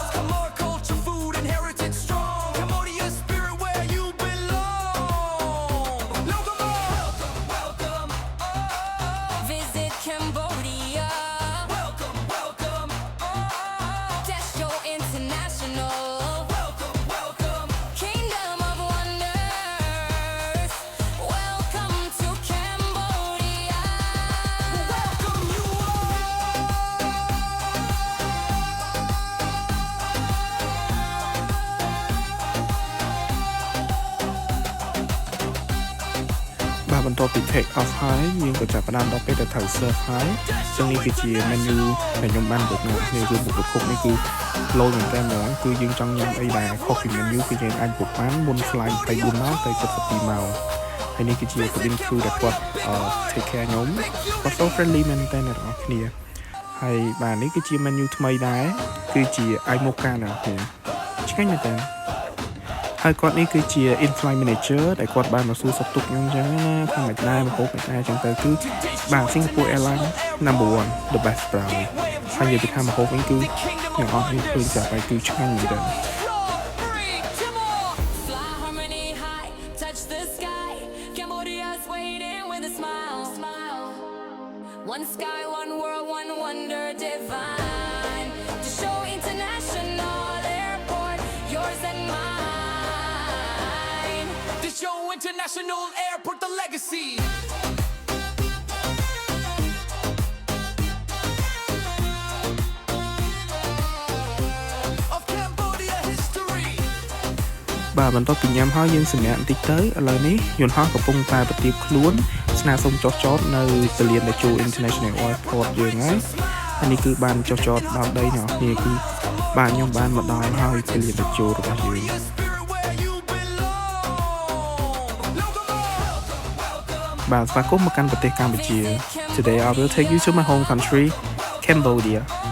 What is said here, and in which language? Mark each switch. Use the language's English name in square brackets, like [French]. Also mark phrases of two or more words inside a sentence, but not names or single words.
[English] Khmer culture, food, and heritage strong. Cambodia's spirit where you Cambodia. Welcome, welcome. Desho International. Welcome, welcome. Kingdom of Wonders. Welcome to Cambodia. Welcome you [Khmer] បាទបន្ទាប់ពី [English] take off [Khmer] ហើយយើងក៏ចាប់ផ្ដើមដល់ពេលទៅត្រូវ serve ហើយចឹងនេះគឺជា menu ដែលខ្ញុំបានបុកនេះគឺបុកទឹកគុកនេះគឺលោមែនតើ ហ្មងគឺយើងចង់ញ៉ាំអីដែលខុសពី menu គឺយើងអាចបុកបានមុន flight 24ម៉ោងទៅ72ម៉ោងហើយនេះគឺជា [English] cabin crew [Khmer] ដែលគាត់ [English] take care [Khmer] ខ្ញុំគាត់ [English] so friendly [Khmer] មែនតើអ្នកនរគ្នាហើយបាទនេះគឺជា menu ថ្មីដែរគឺជា Aimoka ណាឆ្ងាញ់មែនតើហើយគាត់នេះគឺជា [English] in-flight manager [Khmer] ដែលគាត់បានមកសួរសុខទុក្ខខ្ញុំអញ្ចឹងណាថាមិនដែរមកហូបមិនដែរអញ្ចឹងទៅគឺបាទ [English] Singapore Airlines number 1 the best [Khmer] ប្រហើយហើយនិយាយពីថាមកហូបវិញគឺអ្នកអស់នេះឃើញចាប់ហើយគឺឆ្ងាញ់មែនតើ [English] One sky, one world, one wonder divine. To show international airport, yours and mine. To show international airport, the legacy. Of Cambodia history. [Khmer] បាទបន្ទាប់ពីញ៉ាំហើយយើងសម្រាប់បន្តិចទៅឥឡូវនេះយន្តហោះកំពុងតែប្រទាបខ្លួនស្នើសុំចុះចតនៅពលានតេជោ International Airport យើងហើយនេះគឺបានចុះចតដល់ដីអ្នកនរគឺបាទខ្ញុំបានមកដល់ហើយពលានតេជោរបស់យើងបាទស្វាគមន៍មកកាន់ប្រទេសកម្ពុជា [English] Today I will take you to my home country Cambodia